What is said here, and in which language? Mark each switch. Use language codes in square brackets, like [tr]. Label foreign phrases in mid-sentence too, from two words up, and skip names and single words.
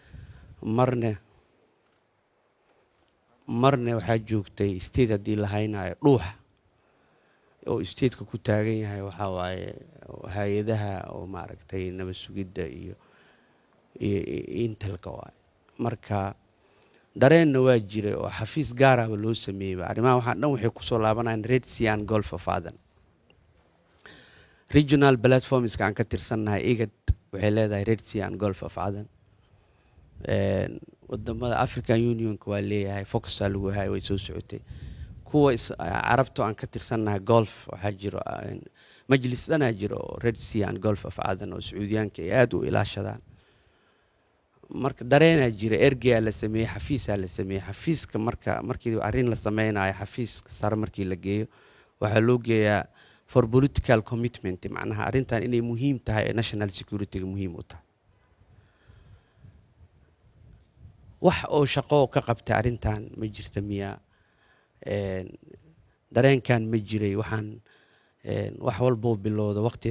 [so] marna waxaa joogtay state haddii la haynayo dhuuxa oo stateka ku taagan yahay waxaa waaye hay-adaha oo maaragtay nabad sugidda iyo intelka waaye marka dareenna waa jiray oo xafiis gaaraba loo sameeyeyba arrimaha waxaa dhan waxay kusoo laabanayaan [en] red sea and golf of aden regional platformska [so] aan ka tirsannahay igad waxay leedahay [en] red sea and golf of aden [so] wadamada African Unionka waa leeyahay focusaa lagu hayo way soo socotay kuwa carabta aan ka tirsannahay golf waxaa jiro majlis dhanaa jiro [en] Red Sea and Gulf of Aden [so] oo Sacuudiyaanka ay aad u ilaashadaan marka dareenaa jira ergeyaa la sameeyey xafiisaa la sameeyey xafiiska markii arrin la sameynayo xafiiska sare markii la geeyo waxaa loo geeyaa [en] for political commitment [so] macnaha arrintan inay muhiim tahay ee [en] national security-ga [so] muhiim u tahay wax oo shaqo ka qabta arrintan ma jirta miya dareenkan ma jiray waxaan wax walbo bilowda waqti